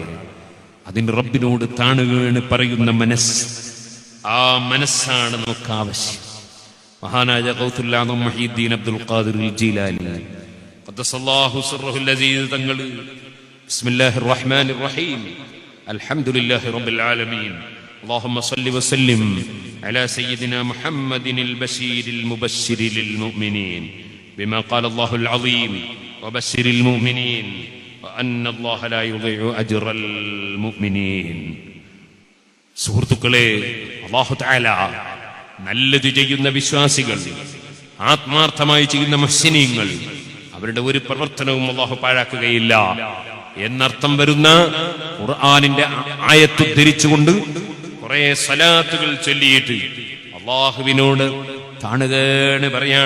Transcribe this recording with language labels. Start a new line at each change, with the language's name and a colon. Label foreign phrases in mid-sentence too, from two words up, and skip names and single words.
Malayalam: അതിന് റബ്ബിനോട് താണുകയാണ് പറയുന്ന മനസ്സ്, ആ മനസ്സാണ് നമുക്ക് ആവശ്യം.
Arabic: മഹാനായ ഗൗസുൽ ആദം മുഹീദ്ദീൻ അബ്ദുൽ ഖാദിർ ജീലാനി قدس الله سره العزيز തങ്ങൾ بسم الله الرحمن الرحيم الحمد لله رب العالمين اللهم صل وسلم على سيدنا محمد البشير المبشر للمؤمنين بما قال الله العظيم وبشر المؤمنين وأن الله لا يضيع أجر المؤمنين.
Malayalam: സുഹൃത്തുക്കളെ,
Arabic: الله تعالى
Malayalam: നല്ലത് ചെയ്യുന്ന വിശ്വാസികൾ, ആത്മാർത്ഥമായി ചെയ്യുന്ന മുഹ്സിനീങ്ങൾ, അവരുടെ ഒരു പ്രവർത്തനവും അല്ലാഹു പാഴാക്കുകയില്ല എന്നർത്ഥം വരുന്ന ഖുർആനിന്റെ ആയത്ത് ഉദ്ധരിച്ചുകൊണ്ട് കുറെ സലാത്തുകൾ ചൊല്ലിയിട്ട് അല്ലാഹുവിനോട് താണുകയാണ് പറയാണ്.